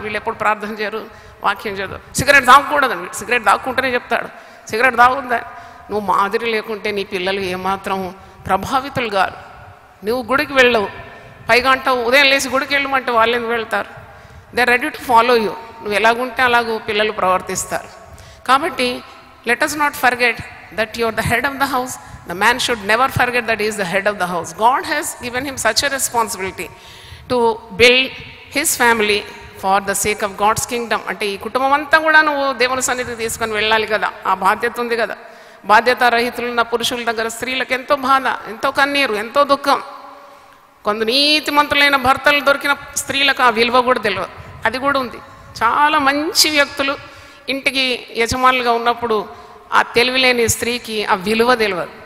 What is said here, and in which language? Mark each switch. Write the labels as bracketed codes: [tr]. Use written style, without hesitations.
[te] వీళ్ళు ఎప్పుడు ప్రార్థన చేయరు, వాక్యం చదవరు. సిగరెట్ తాగకూడదని, సిగరెట్ తాగుకుంటేనే చెప్తాడు. సిగరెట్ తాగుందా? నువ్వు మాదిరి లేకుంటే నీ పిల్లలు ఏమాత్రం ప్రభావితులు కాదు. నువ్వు గుడికి వెళ్ళవు, పైగా అంటావు ఉదయం లేచి గుడికి వెళ్ళమంటే వాళ్ళు ఎందుకు వెళ్తారు? [en] They are ready to follow you. [te] నువ్వు ఎలాగుంటే అలాగూ పిల్లలు ప్రవర్తిస్తారు. [en] కాబట్టి let us not forget that you are the head of the house. The man should never forget that he is the head of the house. God has given him such a responsibility to build his family for the sake of God's kingdom. [te] అంటే ఈ కుటుంబం అంతా కూడా నువ్వు దేవుని సన్నిధికి తీసుకొని వెళ్ళాలి కదా, ఆ బాధ్యత ఉంది కదా. బాధ్యతారహితులున్న పురుషుల దగ్గర స్త్రీలకు ఎంతో బాధ, ఎంతో కన్నీరు, ఎంతో దుఃఖం. కొంత నీతిమంతులైన భర్తలు దొరికిన స్త్రీలకు ఆ విలువ కూడా తెలియదు. అది కూడా ఉంది. చాలా మంచి వ్యక్తులు ఇంటికి యజమానులుగా ఉన్నప్పుడు ఆ తెలివిలేని స్త్రీకి ఆ విలువ తెలియదు.